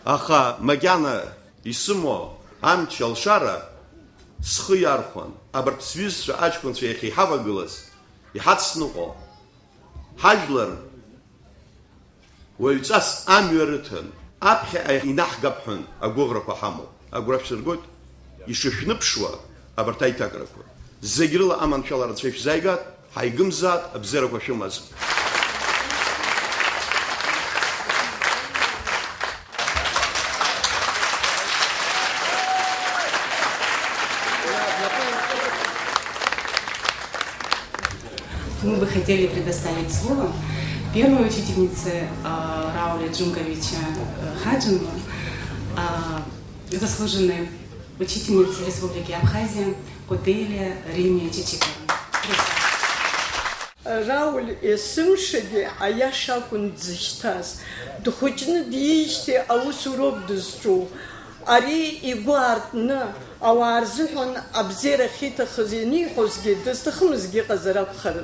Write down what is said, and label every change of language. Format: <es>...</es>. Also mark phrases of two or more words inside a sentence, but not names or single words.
<ab>Аха Магьана исымо амч алшара схы иархәан, абарҭ сҩызцәа аҷкәынцәа иахьа иҳавагылаз, иҳацныҟәо, ҳажәлар уаҩҵас амҩа рыҭан, аԥхьаҟа инаҳгап ҳәан агәыӷрақәа ҳамоуп. Агәра шәсыргоит, ишышәныԥшуа абарҭ аиҭакрақәа. Зегь рыла аманшәала рацәа ишәзааигат, ҳаигымзаат, абзерақәа шәымазар.</ab> <ru>Мы бы хотели предоставить слово первой учительнице Рауля Джумковича Хаджинову, заслуженной учительнице Республики Абхазия Куделия Риме Чичиковна.</ru> <ab>Рауль есымшагьы аиаша акәын дзышьҭаз, дхәыҷны диижьҭеи аусуроуп дызҿу. Ари игәы аартны ауаа рзыҳәан абзиара ахьиҭахыз ианиҳәозгьы дызҭахымызгьы ыҟазар акәхарын.</ab>